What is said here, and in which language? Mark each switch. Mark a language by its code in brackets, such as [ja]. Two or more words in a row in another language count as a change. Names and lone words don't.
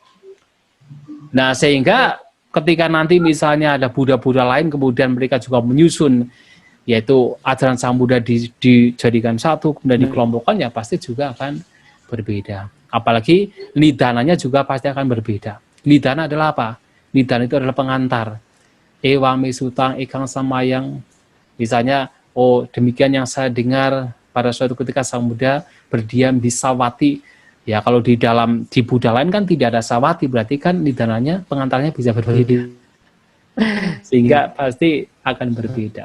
[id] Nah, sehingga ketika nanti misalnya ada Buddha-Buddha lain, kemudian mereka juga menyusun, yaitu ajaran Sang Buddha dijadikan satu, kemudian dikelompokkan, ya pasti juga akan berbeda. Apalagi nidananya juga pasti akan berbeda. Nidana adalah apa? Nidana itu adalah pengantar. [pi] Ewame sutang ikang samayang. [id] Misalnya, demikian yang saya dengar pada suatu ketika Sang Buddha berdiam di Sawati. Ya, kalau di Buddha lain kan tidak ada Sawati, berarti kan nidananya, pengantarnya bisa berbeda. Sehingga pasti akan berbeda.